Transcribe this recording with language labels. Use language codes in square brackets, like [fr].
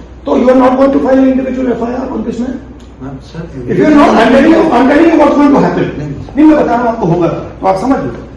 [en] तो you are not going to file individual FIR on this man? If you are not, I'm telling you what's going to happen. [hi] नहीं मैं बता रहा हूँ आपको होगा, तो आप समझ लो।